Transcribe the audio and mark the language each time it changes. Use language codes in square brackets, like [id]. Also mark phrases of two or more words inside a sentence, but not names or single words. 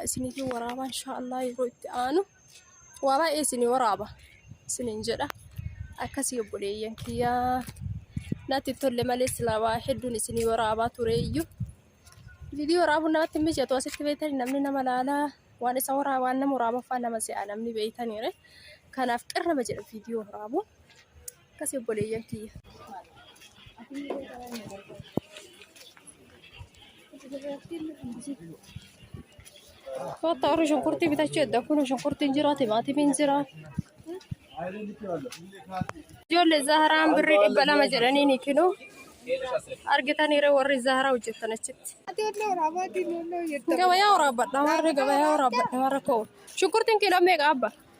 [om] isinii waraaba inshallah yeroo itti aanu waa baay'ee isinii waraaba isiniin jedha akkasii obboleeyyan kiyya natti tolle malee silaa waa hedduun isinii waraabaa tureeyyu viidiyoo waraabuun namatti mijatu asitti beeytanii namni nama laalaa waan isa waraabaan nama waraabaffaa nama se'a namni beeytaniire kanaaf qirrama jedha viidiyoo waraabu akkasii obboleeyyan kiyya Kota orang shunkurti bita cedda kuno shunkurtiin jira timaatimiin jira ijoollee zaharaan birrii 200 jedhaniini kinu argitaniire warri zaharaa hojjettan achitti gabayaa waraabadha warri gabayaa waraabadha warra koo shunkurtiin kiiloo meeqa abba